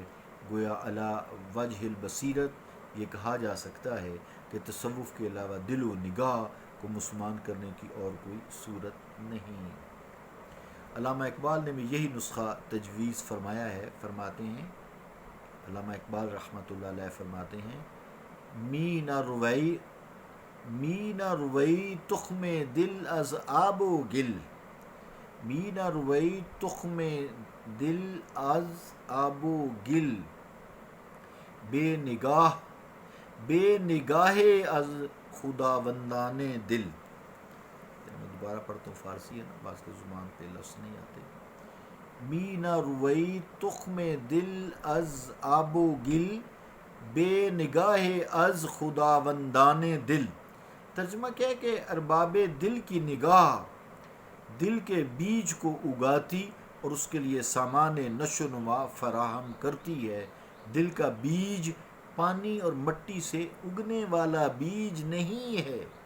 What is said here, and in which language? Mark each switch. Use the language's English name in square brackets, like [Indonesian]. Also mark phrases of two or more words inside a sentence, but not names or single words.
[Urdu] گویا [Arabic] علی وجہ البصیرت [Urdu] یہ کہا جا سکتا ہے کہ تصوف کے علاوہ دل و نگاہ کو مسلمان کرنے کی اور کوئی صورت نہیں۔ علامہ اقبال نے بھی یہی نسخہ تجویز فرمایا ہے، فرماتے ہیں، علامہ اقبال [Arabic] رحمۃ اللہ علیہ [Urdu] فرماتے ہیں، [Persian] می نہ روئی تخم دل از آب و گل، می نہ روئی تخم دل از آب و گل، بے نگاہ از خداوندان دل۔ [Urdu] میں دوبارہ پڑھتا ہوں، فارسی ہے نا، بعض کے زبان پہ لفظ نہیں آتے۔ [Persian] می نہ روئی تخم دل از آب و گل، بے نگاہ از خداوندان دل۔ [Urdu] ترجمہ کیا ہے کہ ارباب دل کی نگاہ دل کے بیج کو اگاتی اور اس کے لیے سامان نشو و نما فراہم کرتی ہے۔ دل کا بیج پانی اور مٹی سے اگنے والا بیج نہیں ہے۔